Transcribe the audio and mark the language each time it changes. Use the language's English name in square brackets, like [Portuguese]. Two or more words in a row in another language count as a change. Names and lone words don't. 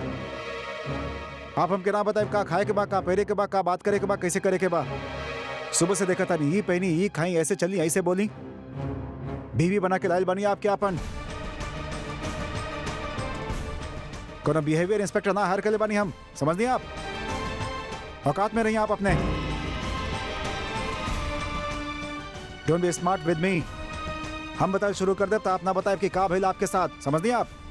[Bhojpuri] आप हमके ना बताए का खाए के बा, का पहरे के बा, का बात करे के बा, कैसे करे के बा। सुबह से देखा था नहीं, ये पहनी, ये खाई, ऐसे चली, ऐसे बोली। बीवी बना के लाइल बनी आपके आपन। कोनो [English] behavior inspector [Bhojpuri] ना हायर कर ले बानी हम, समझ नहीं आप? औकात में रही आप अपने। [English] Don't be smart with me. [Bhojpuri] हम बताए शुरू कर दे तो आप ना बताए कि का भइल आपके साथ, समझ नहीं आप?